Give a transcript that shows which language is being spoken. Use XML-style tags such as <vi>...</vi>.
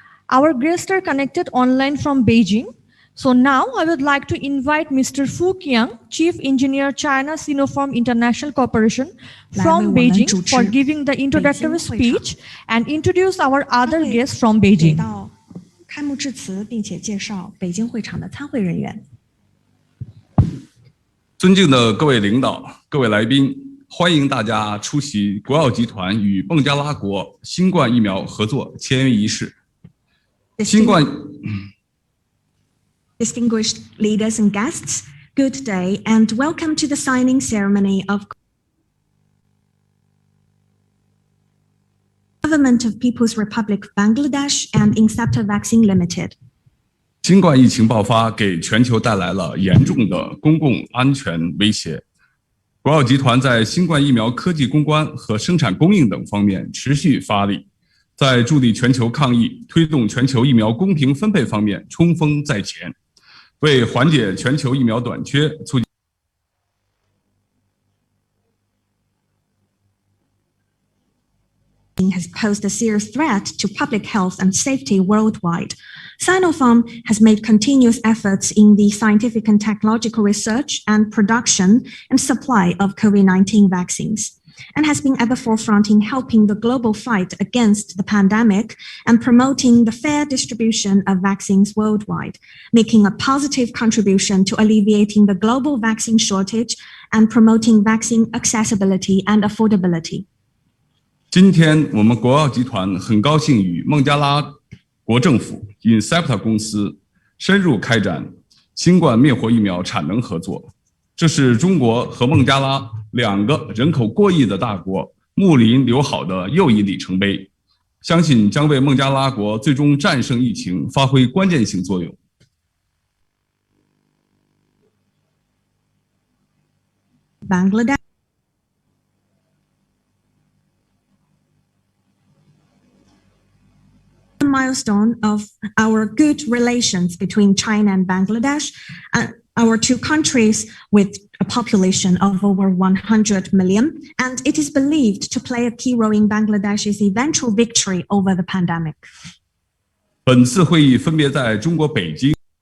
<en>Our guests are connected online from Beijing. So now I would like to invite Mr. Fu Qiang, Chief Engineer, China Sinopharm International Corporation from Beijing, for giving the introductory speech and introduce our other guests from Beijing.</en> <zh>开幕致辞，并且介绍北京会场的参会人员。尊敬的各位领导、各位来宾，欢迎大家出席国药集团与孟加拉国新冠疫苗合作签约仪式。新冠</zh> <en>Distinguished leaders and guests, good day and welcome to the signing ceremony of Government of People's Republic of Bangladesh and Inactivated Vaccine Limited.</en> <zh>新冠疫情爆发给全球带来了严重的公共安全威胁。国药集团在新冠疫苗科技攻关和生产供应等方面持续发力，在助力全球抗疫、推动全球疫苗公平分配方面冲锋在前，为缓解全球疫苗短缺、促进</zh> <en>has posed a serious threat to public health and safety worldwide. Sinopharm has made continuous efforts in the scientific and technological research and production and supply of COVID-19 vaccines, and has been at the forefront in helping the global fight against the pandemic and promoting the fair distribution of vaccines worldwide, making a positive contribution to alleviating the global vaccine shortage and promoting vaccine accessibility and affordability.</en> <zh>今天我们国药集团很高兴与孟加拉国政府 Inactivated 公司深入开展新冠灭活疫苗产能合作，这是中国和孟加拉两个人口过亿的大国睦邻友好的又一里程碑，相信将为孟加拉国最终战胜疫情发挥关键性作用。</zh> <en>Bangladesh milestone of our good relations between China and Bangladesh, our two countries with a population of over 100 million, and it is believed to play a key role in Bangladesh's eventual victory over the pandemic.</en> <zh>本次会议分别在中国北京。</zh>